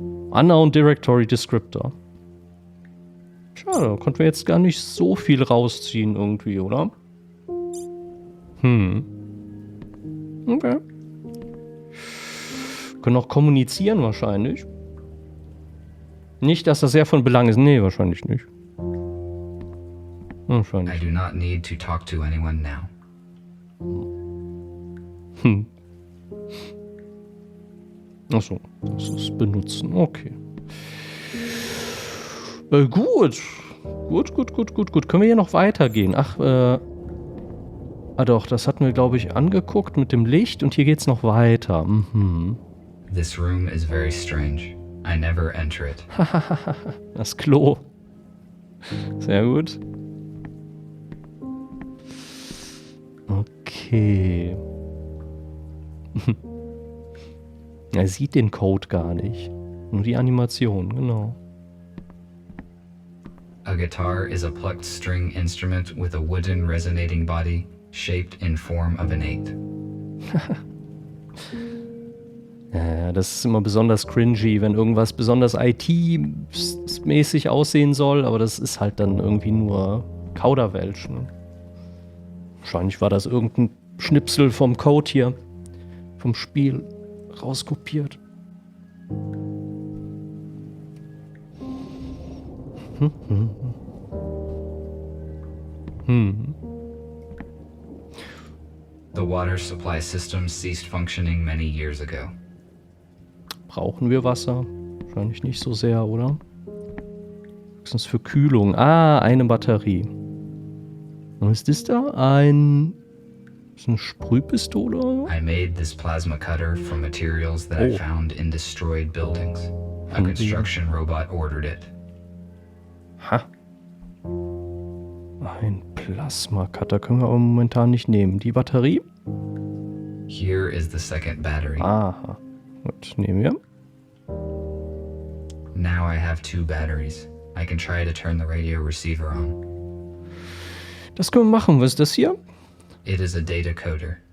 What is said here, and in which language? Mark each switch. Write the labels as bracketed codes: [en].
[en] Unknown Directory Descriptor. [de] Schade, konnten wir jetzt gar nicht so viel rausziehen irgendwie, oder? Okay. können auch kommunizieren wahrscheinlich. Nicht, dass das sehr von Belang ist. Nee, wahrscheinlich nicht. [en] I [de] Wahrscheinlich. [en] do not need to talk to anyone now. [de] Achso, das ist benutzen. Okay. Gut. Gut. Können wir hier noch weitergehen? Ach, doch, das hatten wir, glaube ich, angeguckt mit dem Licht und hier geht's noch weiter. [en] This room is very strange. I never enter it. [de] Das Klo. Sehr gut. Okay. Er sieht den Code gar nicht. Nur die Animation, genau. [en] A guitar is a plucked string instrument with a wooden resonating body shaped in form of an 8. [de] Ja, das ist immer besonders cringy, wenn irgendwas besonders IT-mäßig aussehen soll, aber das ist halt dann irgendwie nur Kauderwelsch. Ne? Wahrscheinlich war das irgendein Schnipsel vom Code hier, vom Spiel, rauskopiert. [en] The water supply system ceased functioning many years ago. [de] Brauchen wir Wasser? Wahrscheinlich nicht so sehr, oder? Höchstens für Kühlung. Ah, eine Batterie. Was ist das da? Ist eine Sprühpistole? [en] I made this plasma cutter from materials that I found in destroyed buildings. A construction robot ordered it. Ha. [de] Ein Plasma-Cutter können wir aber momentan nicht nehmen. Die Batterie? [en] Here is the second battery. [de] Aha. Gut, nehmen wir. [en] Now I have 2 batteries. I can try to turn the radio receiver on. [de] Das können wir machen. Was ist das hier? [en] It is a data coder.